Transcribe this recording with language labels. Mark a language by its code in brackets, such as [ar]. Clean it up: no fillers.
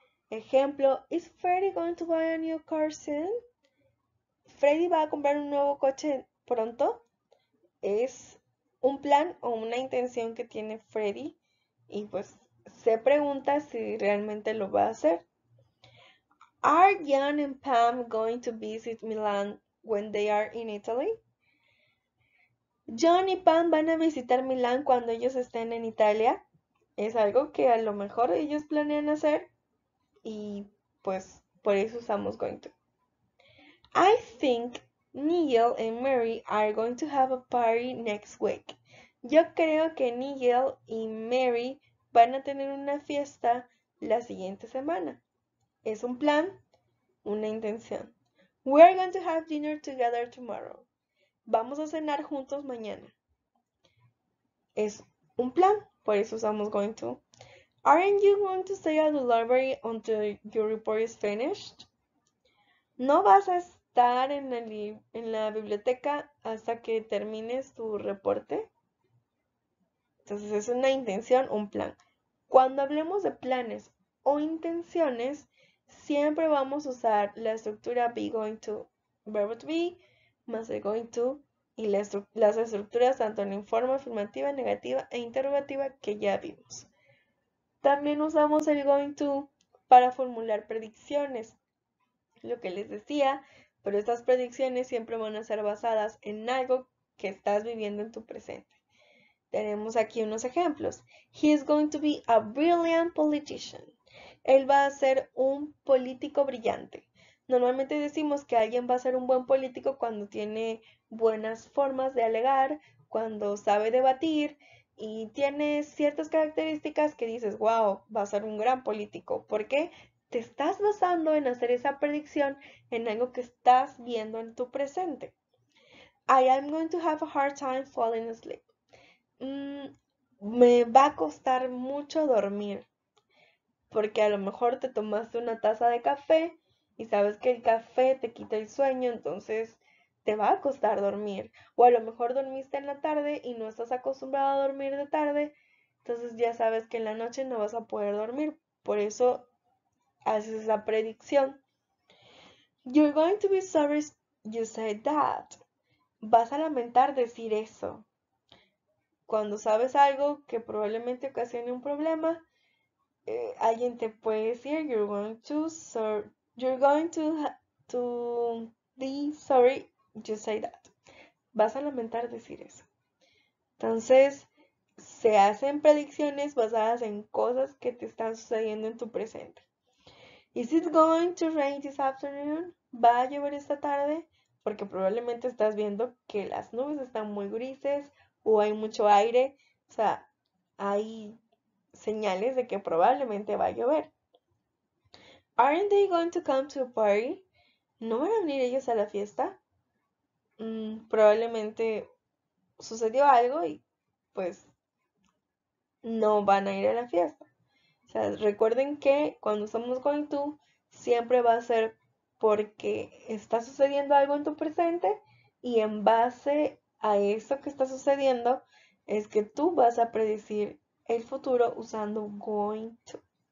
[es] Ejemplo, [en] is Freddy going to buy a new car soon? [es] ¿Freddy va a comprar un nuevo coche pronto? Es un plan o una intención que tiene Freddy y pues se pregunta si realmente lo va a hacer. [en] Are Jan and Pam going to visit Milan when they are in Italy? [es] John y Pam van a visitar Milán cuando ellos estén en Italia. Es algo que a lo mejor ellos planean hacer y pues por eso usamos going to. [en] I think Nigel and Mary are going to have a party next week. [es] Yo creo que Nigel y Mary van a tener una fiesta la siguiente semana. Es un plan, una intención. [en] We are going to have dinner together tomorrow. [es] Vamos a cenar juntos mañana. Es un plan, por eso usamos going to. [en] Aren't you going to stay at the library until your report is finished? [es] ¿No vas a estar en la biblioteca hasta que termines tu reporte? Entonces es una intención, un plan. Cuando hablemos de planes o intenciones, siempre vamos a usar la estructura be going to, verbo to be, más el going to y las estructuras tanto en forma afirmativa, negativa e interrogativa que ya vimos. También usamos el going to para formular predicciones. Lo que les decía, pero estas predicciones siempre van a ser basadas en algo que estás viviendo en tu presente. Tenemos aquí unos ejemplos. [en] He is going to be a brilliant politician. [es] Él va a ser un político brillante. Normalmente decimos que alguien va a ser un buen político cuando tiene buenas formas de alegar, cuando sabe debatir y tiene ciertas características que dices, wow, va a ser un gran político. ¿Por qué? Te estás basando en hacer esa predicción en algo que estás viendo en tu presente. [en] I am going to have a hard time falling asleep. [es] Me va a costar mucho dormir, porque a lo mejor te tomaste una taza de café y sabes que el café te quita el sueño, entonces te va a costar dormir. O a lo mejor dormiste en la tarde y no estás acostumbrado a dormir de tarde, entonces ya sabes que en la noche no vas a poder dormir. Por eso haces esa predicción. [en] You're going to be sorry you said that. [es] Vas a lamentar decir eso. cuando sabes algo que probablemente ocasione un problema, alguien te puede decir, [en] you're going to be sorry you say that. [es] Vas a lamentar decir eso. Entonces, se hacen predicciones basadas en cosas que te están sucediendo en tu presente. [en] Is it going to rain this afternoon? [es] ¿Va a llover esta tarde? Porque probablemente estás viendo que las nubes están muy grises o hay mucho aire. O sea, hay señales de que probablemente va a llover. [en] Aren't they going to come to a party? [es] ¿No van a venir ellos a la fiesta? Probablemente sucedió algo y pues no van a ir a la fiesta. O sea, recuerden que cuando usamos going to, siempre va a ser porque está sucediendo algo en tu presente y en base a eso que está sucediendo es que tú vas a predecir el futuro usando going to.